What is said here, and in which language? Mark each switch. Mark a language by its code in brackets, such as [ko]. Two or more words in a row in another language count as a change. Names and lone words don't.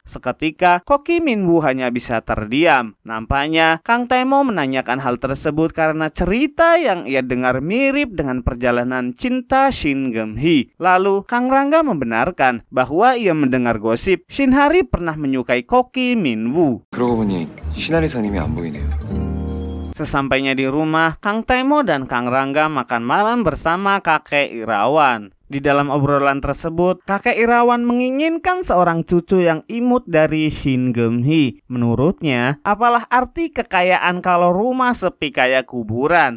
[id] Seketika koki Minwoo hanya bisa terdiam. Nampaknya Kang Taimo menanyakan hal tersebut karena cerita yang ia dengar mirip dengan perjalanan cinta Shin Geum-hee. Lalu Kang Rangga membenarkan bahwa ia mendengar gosip Shinhari pernah menyukai koki Minwoo. [ko] 그러고 보니 시나리사님이 안 보이네요. [id] Sesampainya di rumah, Kang Taimo dan Kang Rangga makan malam bersama kakek Irawan. Di dalam obrolan tersebut, kakek Irawan menginginkan seorang cucu yang imut dari Shin Geum-hee. Menurutnya, apalah arti kekayaan kalau rumah sepi kayak kuburan?